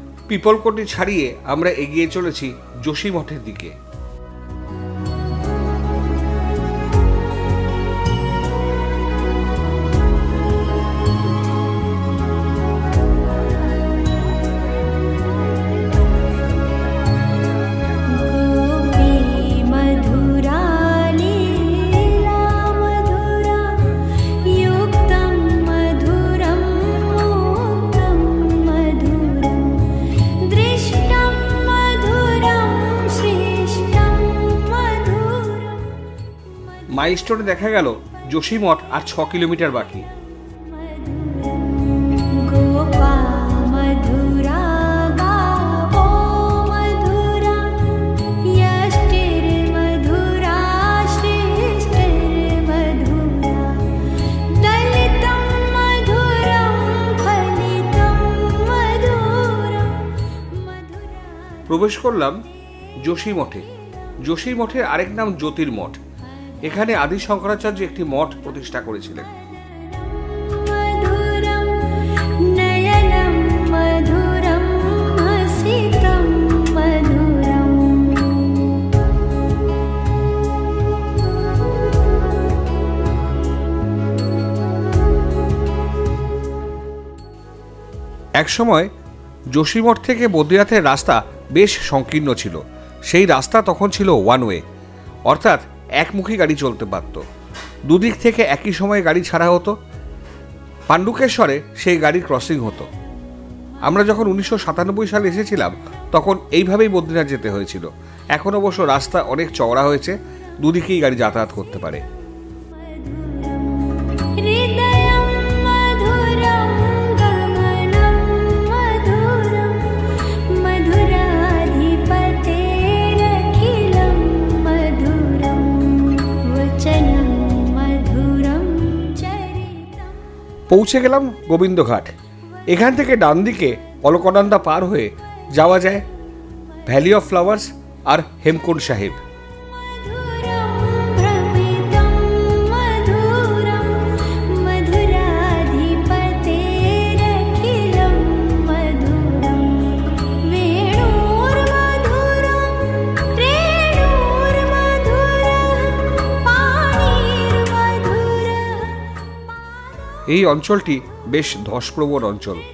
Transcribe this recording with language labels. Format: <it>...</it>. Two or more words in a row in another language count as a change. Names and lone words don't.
<bn>পিপলকোটি ছাড়িয়ে আমরা এগিয়ে চলেছি যোশী মঠের দিকে।</bn> <sa>गोपी मधुरा लीला मधुरा युक्तं मधुरं मुक्तं मधुरं दृष्टं मधुरं श्रेष्ठं मधुरं</sa> <bn>মাইলস্টোনে দেখা গেল যোশী মঠ আর 6 কিলোমিটার বাকি।</bn> <sa>गोपा मधुरा गावो मधुरा यष्टिर्मधुरा श्रेष्ठिर्मधुरा दलितं मधुरं फलितं मधुरं मधुरा</sa> <bn>প্রবেশ করলাম যোশী মঠে। যোশী মঠের আরেক নাম জ্যোতির্মঠ। এখানে আদি শঙ্করাচার্য একটি মঠ প্রতিষ্ঠা করেছিলেন।</bn> <sa>मधुरं नयनं मधुरं हसितं मधुरम्</sa> <bn>একসময় যোশীমঠ থেকে বদ্রীনাথের রাস্তা বেশ সংকীর্ণ ছিল। সেই রাস্তা তখন ছিল</bn> <en>one way,</en> <bn>অর্থাৎ একমুখী গাড়ি চলতে পারত। দুদিক থেকে একই সময়ে গাড়ি ছাড়া হতো। পাণ্ডুকেশ্বরে সেই গাড়ির ক্রসিং হতো। আমরা যখন 1997 সালে এসেছিলাম তখন এইভাবেই বদ্রীনাথ যেতে হয়েছিল। এখন অবশ্য রাস্তা অনেক চওড়া হয়েছে, দুদিকেই গাড়ি যাতায়াত করতে পারে।</bn> <sa>हृदयं मधुरं गमनं मधुरं मधुराधिपतेरखिलं मधुरं वचनं मधुरं चरितं</sa> <bn>পৌঁছে গেলাম গোবিন্দঘাট। এখান থেকে ডান দিকে অলকনন্দা পার হয়ে যাওয়া যায় ভ্যালি অফ ফ্লাওয়ার্স আর হেমকুণ্ড সাহেব।</bn> <sa>मधुरं भ्रमितं मधुरं मधुराधिपतेरखिलं मधुरं वेणुर्मधुरं रेणुर्मधुरं पाणिर्मधुरं</sa> <bn>এই অঞ্চলটি বেশ ধসপ্রবণ অঞ্চল।</bn>